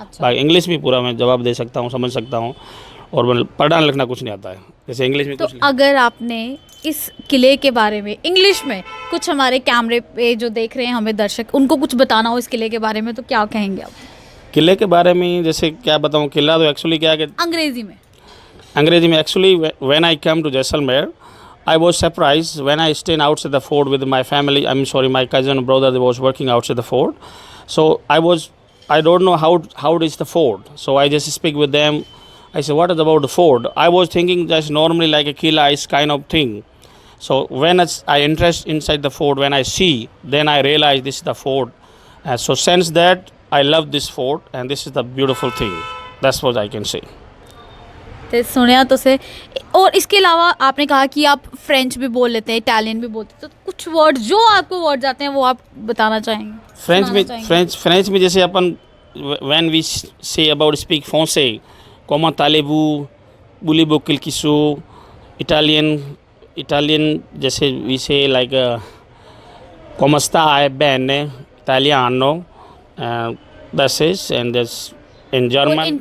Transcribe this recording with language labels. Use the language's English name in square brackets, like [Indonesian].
[Hindi] बाकी इंग्लिश में पूरा मैं जवाब दे सकता हूँ, समझ सकता हूँ, और मतलब पढ़ना लिखना कुछ नहीं आता है, जैसे इंग्लिश में तो कुछ अगर आपने इस किले के बारे में इंग्लिश में कुछ, हमारे कैमरे पे जो देख रहे हैं हमें दर्शक, उनको कुछ बताना हो इस किले के बारे में, तो क्या कहेंगे आप? किले के बारे में जैसे क्या बताऊँ, किला तो एक्चुअली क्या है कि अंग्रेजी में [English] actually when I come to Jaisalmer, I was surprised when I stayed outside the fort with my family. My cousin and brother, they was working outside the fort. So I don't know how is the fort. So I just speak with them. I said, what is about the fort? I was thinking just normally like a killa is kind of thing. So when I interest inside the fort, when I see, then I realize this is the fort. So since that, I love this fort, and this is the beautiful thing. That's what I can say. [Hindi] तो सुनिया तो से, और इसके अलावा आपने कहा कि आप फ्रेंच भी बोल लेते हैं, इटालियन भी बोलते हैं, तो कुछ वर्ड जो आपको वर्ड आते हैं वो आप बताना चाहेंगे? फ्रेंच में जैसे अपन [English] when we say about speak फ्रांसे, कोमा तालेबू, बुली बोकिल किसू, इटालियन जैसे we say like come sta bene, italiano, this is, and this in German,